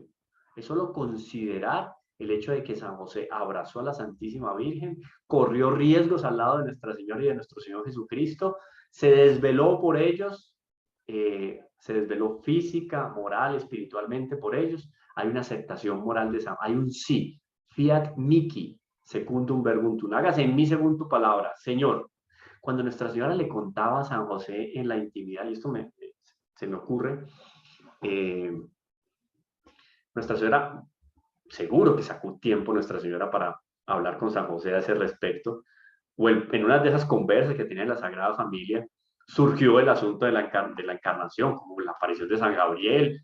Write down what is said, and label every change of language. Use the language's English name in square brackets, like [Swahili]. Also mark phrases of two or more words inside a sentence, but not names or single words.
[Spanish] Es solo considerar el hecho de que San José abrazó a la Santísima Virgen, corrió riesgos al lado de Nuestra Señora y de nuestro Señor Jesucristo, se desveló por ellos, se desveló física, moral, espiritualmente por ellos. Hay una aceptación moral de San José, hay un sí. [Latin] Fiat mihi, secundum verbum tuum. [Spanish] Hágase en mí según tu palabra, Señor. Cuando Nuestra Señora le contaba a San José en la intimidad, y esto se me ocurre, Nuestra Señora, seguro que sacó tiempo Nuestra Señora para hablar con San José a ese respecto, o en una de esas conversas que tenía en la Sagrada Familia, surgió el asunto de la encarnación, como la aparición de San Gabriel.